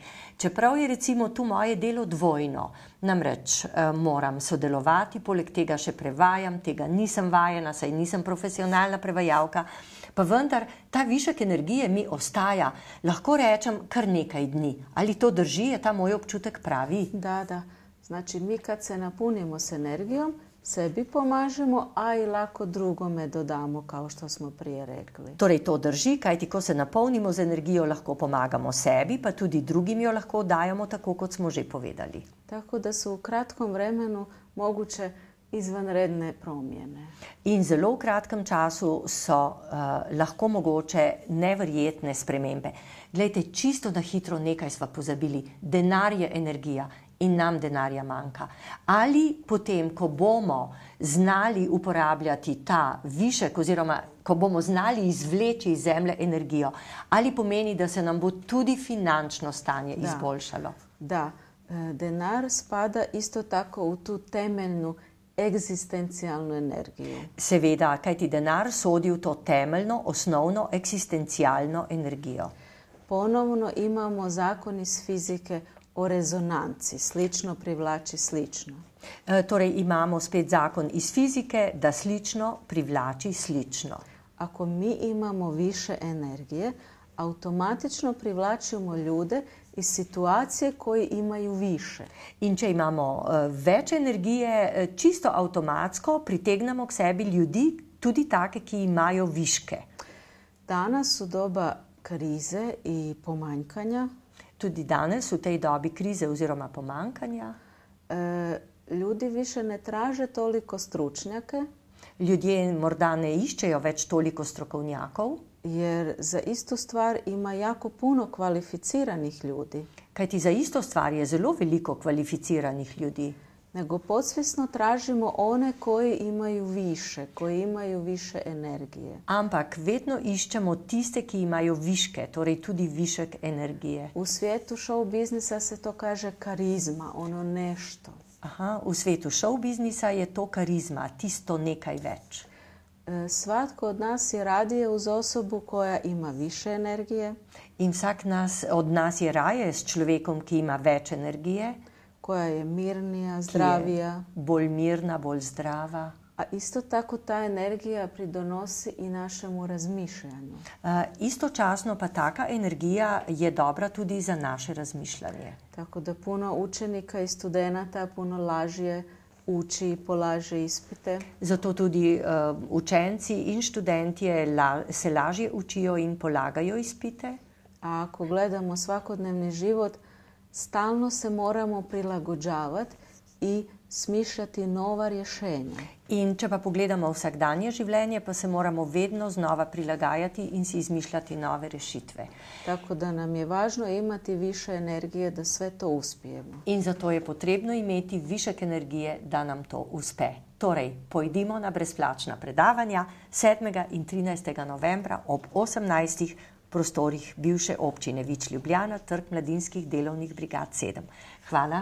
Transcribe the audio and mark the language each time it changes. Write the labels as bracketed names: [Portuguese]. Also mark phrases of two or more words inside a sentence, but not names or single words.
[Slovenian] Čeprav je recimo tu moje delo dvojno, namreč moram sodelovati, poleg tega še prevajam, tega nisem vajena, saj nisem profesionalna prevajalka, pa vendar ta višek energije mi ostaja, lahko rečem, kar nekaj dni. Ali to drži, je ta moj občutek pravi? Da. [Croatian] Znači, mi kad se napunimo s energijom, sebi pomažemo, a i lako drugome dodamo, kao što smo prije rekli. [Slovenian] Torej, to drži, kajti ko se napolnimo z energijo, lahko pomagamo sebi, pa tudi drugim jo lahko dajemo, tako kot smo že povedali. [Croatian] Tako da su u kratkom vremenu moguće izvanredne promjene. [Slovenian] In zelo v kratkem času so lahko mogoče neverjetne spremembe. Glejte, čisto na hitro nekaj sva pozabili. Denar je energija in nam denarja manjka. Ali potem, ko bomo znali uporabljati ta višek oziroma ko bomo znali izvleči iz zemlje energijo, ali pomeni, da se nam bo tudi finančno stanje izboljšalo? [Croatian] Da, denar spada isto tako v tu temeljnu egzistencijalnu energijo. [Slovenian] Seveda, kajti denar sodi v to temeljno, osnovno, eksistencialno energijo. [Croatian] Ponovno imamo zakon iz fizike o rezonanci. Slično privlači slično. [Slovenian] Torej imamo spet zakon iz fizike, da slično privlači slično. [Croatian] Ako mi imamo više energije, automatično privlačimo ljude iz situacije koji imaju više. [Slovenian] In če imamo več energije, čisto avtomatsko pritegnemo k sebi ljudi, tudi take, ki imajo viške. [Croatian] Danas u doba krize i pomanjkanja, [Slovenian] tudi danes v tej dobi krize oziroma pomanjkanja, [Croatian] ljudi više ne traže toliko stručnjake. [Slovenian] Ljudje morda ne iščejo več toliko strokovnjakov, [Croatian] jer za istu stvar ima jako puno kvalificiranih ljudi. [Slovenian] Kajti za isto stvar je zelo veliko kvalificiranih ljudi. [Croatian] Nego podsvjesno tražimo one koji imaju više energije. [Slovenian] Ampak vedno iščemo tiste, ki imajo viške, torej tudi višek energije. [Croatian] U svijetu show biznisa se to kaže karizma, ono nešto. [Slovenian] V svetu show biznisa je to karizma, tisto nekaj več. [Croatian] Svatko od nas je radije uz osobu koja ima više energije. [Slovenian] In vsak od nas je raje s človekom, ki ima več energije. [Croatian] Koja je mirnija, zdravija. [Slovenian] Bolj mirna, bolj zdrava. [Croatian] A isto tako ta energija pridonosi i našemu razmišljanju. [Slovenian] Istočasno pa taka energija je dobra tudi za naše razmišljanje. [Croatian] Tako da puno učenika i studenata puno lažje uči i polaže ispite. [Slovenian] Zato tudi učenci in študentje se lažje učijo in polagajo ispite. [Croatian] A ako gledamo svakodnevni život, stalno se moramo prilagođavati i smišljati nova rješenja. [Slovenian] In če pa pogledamo vsakdanje življenje, pa se moramo vedno znova prilagajati in si izmišljati nove rešitve. [Croatian] Tako da nam je važno imati više energije da sve to uspijemo. [Slovenian] In zato je potrebno imeti višek energije, da nam to uspe. Torej, pojdimo na brezplačna predavanja 7. in 13. novembra ob 18. prostorih bivše občine Vič Ljubljana, Trg mladinskih delovnih brigad 7. Hvala.